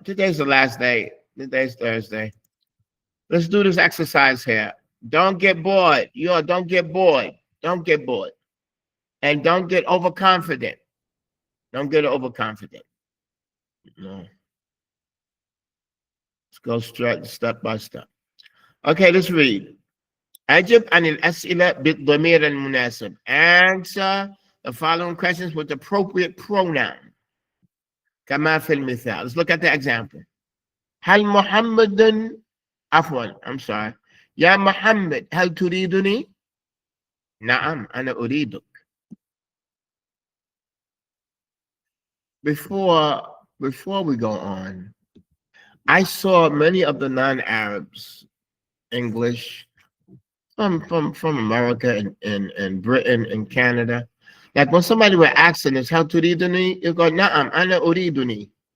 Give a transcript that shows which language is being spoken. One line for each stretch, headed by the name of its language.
English: Today's the last day. Today's Thursday. Let's do this exercise here. Don't get bored. Don't get bored. Don't get bored. And don't get overconfident. Don't get overconfident. No. Let's go straight step by step. Okay, let's read.
Arabic: أجب عن الأسئلة بالضمير المناسب.
English: Answer the following questions with the appropriate pronoun.
Arabic: كما في المثال.
English: Let's look at the example.
Arabic: هل محمد عفوا
English: I'm sorry.
Arabic: يا محمد هل تريدني؟ نعم أنا أريدك.
English: Before we go on, I saw many of the non-Arabs, English, from America and Britain and Canada. Like when somebody were asking us how
Arabic: turiduni,
English: you go,
Arabic: na'am, ana uriduni.